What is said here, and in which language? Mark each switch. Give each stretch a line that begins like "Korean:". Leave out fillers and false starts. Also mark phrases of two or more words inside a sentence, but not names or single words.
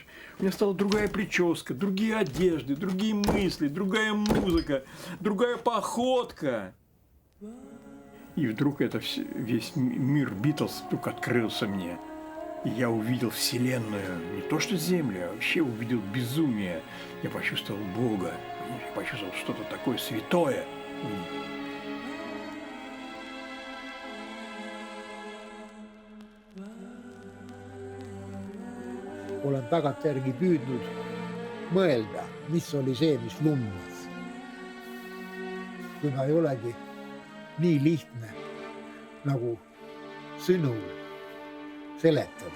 Russian: У меня стала другая прическа, другие одежды, другие мысли, другая музыка, другая походка. И вдруг это весь мир Битлз вдруг открылся мне. И я увидел вселенную, не то что Землю, а вообще увидел безумие. Я почувствовал Бога, я почувствовал что-то такое святое.
Estonian: Olen tagantjärgi püüdnud mõelda, mis oli see, mis lummas. Kuna ei olegi nii lihtne nagu sõnul seletada.